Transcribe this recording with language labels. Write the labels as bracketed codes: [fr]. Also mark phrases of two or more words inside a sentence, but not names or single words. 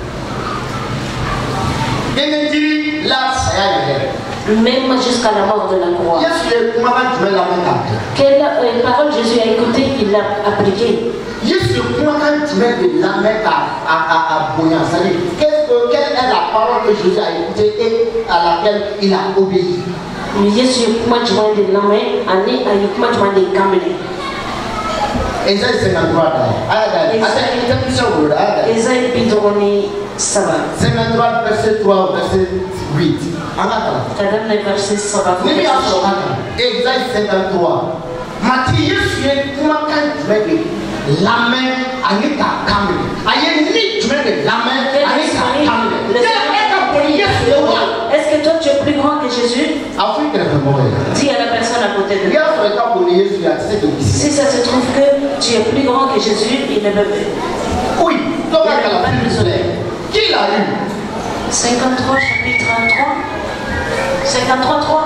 [fr] Même jusqu'à la mort de la croix. Quelle parole Jésus a écouté, il l'a appliqué. Quelle est la parole que Jésus a écoutée et à laquelle il a obéi? [bm] Yesu kuma jumɛn de lamɛn ani a ye kuma jumɛn de kan minɛ? [fr] Esaïe 53 Esaïe 53 verset 3 verset 8. [bm] Kadamne verset 3. Esaïe 53. Mati Yesu ye kumakan jumɛn de lamɛn ani k'a kan minɛ? A ye ni jumɛn de lamɛn ani k'a kan minɛ? [fr] Est-ce que toi tu es plus grand que Jésus? Dis à la personne à côté de toi. Si ça se trouve que tu es plus grand que Jésus, il ne veut pas. Oui, donc qui l'a eu? 53 chapitre 3. 53 3.